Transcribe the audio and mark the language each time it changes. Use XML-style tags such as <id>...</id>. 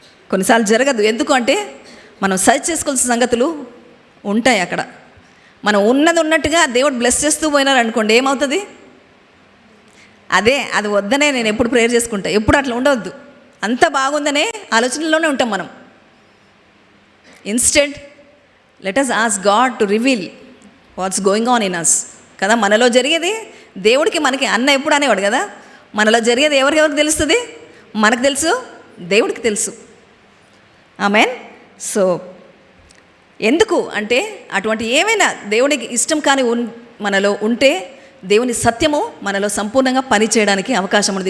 <te>కొన్నిసార్లు జరగదు. ఎందుకు అంటే మనం సర్చ్ చేసుకోవాల్సిన సంగతులు ఉంటాయి అక్కడ. మనం ఉన్నది ఉన్నట్టుగా దేవుడు బ్లెస్ చేస్తూ పోయినారనుకోండి, ఏమవుతుంది? అది వద్దనే నేను ఎప్పుడు ప్రేయర్ చేసుకుంటా. ఎప్పుడు అట్లా ఉండవద్దు. అంత బాగుందనే ఆలోచనలోనే ఉంటాం మనం.</te> <en>Instead let us ask God to reveal what's going on in us కదా.</en> <te>మనలో జరిగేది దేవుడికి మనకి అన్న ఎప్పుడు అనేవాడు కదా, మనలో జరిగేది ఎవరికి తెలుస్తుంది? మనకు తెలుసు, దేవుడికి తెలుసు. ఆమేన్. సో ఎందుకు అంటే అటువంటి ఏమైనా దేవునికి ఇష్టం కాని మనలో ఉంటే దేవుని సత్యము మనలో సంపూర్ణంగా పని చేయడానికి అవకాశం ఉంది.</te>